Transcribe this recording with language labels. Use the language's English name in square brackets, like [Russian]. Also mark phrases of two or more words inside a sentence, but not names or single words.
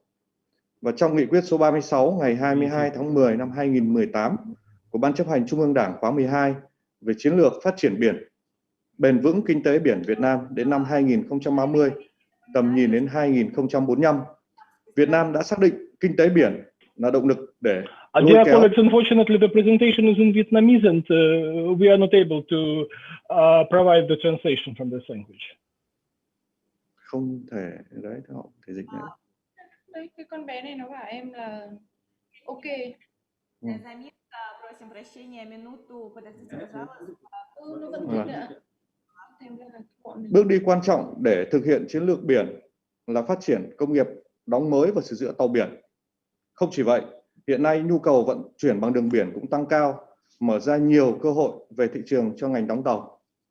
[Vietnamese] Và trong nghị quyết số 36 ngày 22 tháng 10 năm 2018 của Ban chấp hành Trung ương Đảng khóa 12 về chiến lược phát triển biển, bền vững kinh tế biển Việt Nam đến năm 2030, tầm nhìn đến 2045, Việt Nam đã xác định kinh tế biển là động lực để [English] Dear colleagues, unfortunately, the presentation is in Vietnamese and we are not able to provide the translation from this language. [Vietnamese] Không thể, đấy, họ thể dịch nữa. Đấy, cái con bé này nó bảo em là ok. [Russian] Заметка, просим прощения, минуту, подождите, пожалуйста. [Vietnamese] Nó vẫn thích nữa. Bước đi quan trọng để thực hiện chiến lược biển là phát triển công nghiệp đóng mới và sửa chữa tàu biển. Không chỉ vậy, hiện nay nhu cầu vận chuyển bằng đường biển cũng tăng cao, mở ra nhiều cơ hội về thị trường cho ngành đóng tàu.